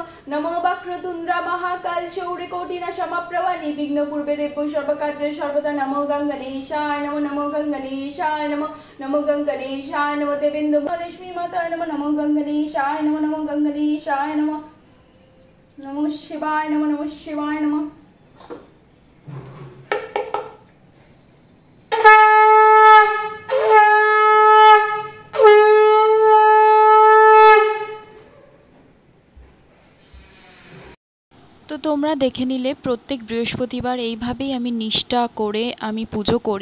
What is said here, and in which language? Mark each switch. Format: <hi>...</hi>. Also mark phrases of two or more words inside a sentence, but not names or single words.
<sa>नमो वक्रतुंड महाकाल शौर्यकोटिना समप्रभा निर्विघ्न पूर्वे देव सर्वकार्ये सर्वदा। नमो गंगणेशाय नमः। नमो गंगणेशाय नमः। नमो गंगणेशाय नमः। देवेन्द्र महालक्ष्मी माताय नमः। नमो गंगणेशाय नमः। नमो गंगणेशाय नमः। नमो शिवाय नमः। नमो शिवाय नमः।</sa> <bn>তো তোমরা দেখে নিলে প্রত্যেক বৃহস্পতিবার এইভাবেই আমি নিষ্ঠা করে আমি পুজো করি।</bn>